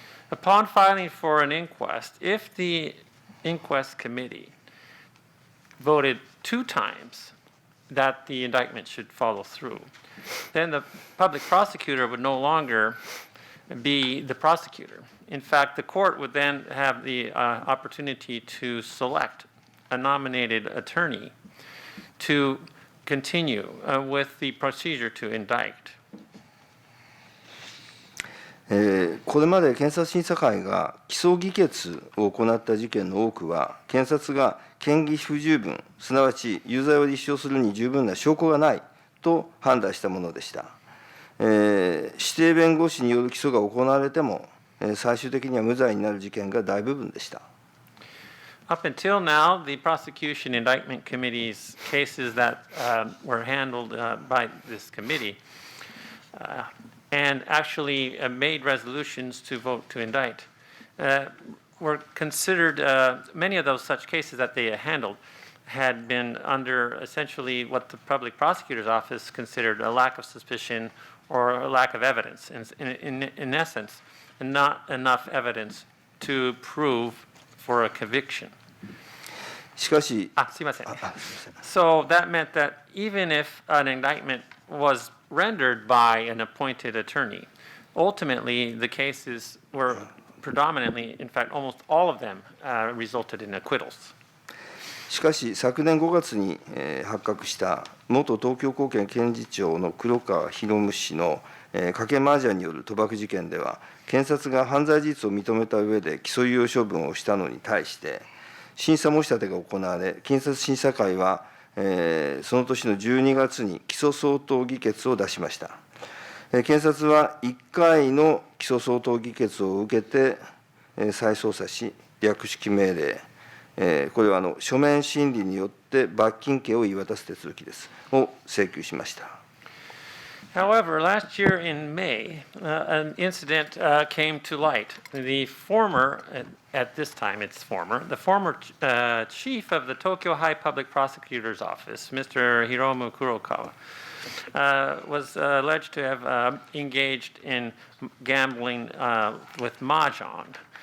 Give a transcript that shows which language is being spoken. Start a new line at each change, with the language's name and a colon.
English: Upon filing for an inquest, if the inquest committee voted 2 times that the indictment should follow through, then the public prosecutor would no longer be the prosecutor. In fact, the court would then have the opportunity to select a nominated attorney to continue with the procedure to indict.
Japanese: これまで検察審査会が起訴議決を行った事件の多くは、検察が嫌疑不十分、すなわち有罪を立証するに十分な証拠がないと判断したものでした。指定弁護士による起訴が行われても、最終的には無罪になる事件が大部分でした。
English: Up until now, the prosecution indictment committee's cases that were handled by this committee and actually made resolutions to vote to indict were considered, many of those such cases that they handled had been under essentially what the public prosecutor's office considered a lack of suspicion or a lack of evidence. In essence, not enough evidence to prove for a conviction.
Japanese: しかし、すいません。
English: So that meant that even if an indictment was rendered by an appointed attorney, ultimately the cases were predominantly, in fact, almost all of them resulted in acquittals.
Japanese: しかし、昨年5月に発覚した元東京高検検事長の黒川博氏の賭け麻雀による賭博事件では、検察が犯罪事実を認めた上で起訴猶予処分をしたのに対して、審査申し立てが行われ、検察審査会は、その年の12月に起訴相当議決を出しました。検察は1回の起訴相当議決を受けて、再捜査し、略式命令、これは書面審理によって罰金刑を言い渡す手続きです、を請求しました。
English: However, last year in May, an incident came to light. The former, at this time it's former, the former chief of the Tokyo High Public Prosecutor's Office, Mr. Hiromu Kurokawa, was alleged to have engaged in gambling with mahjong.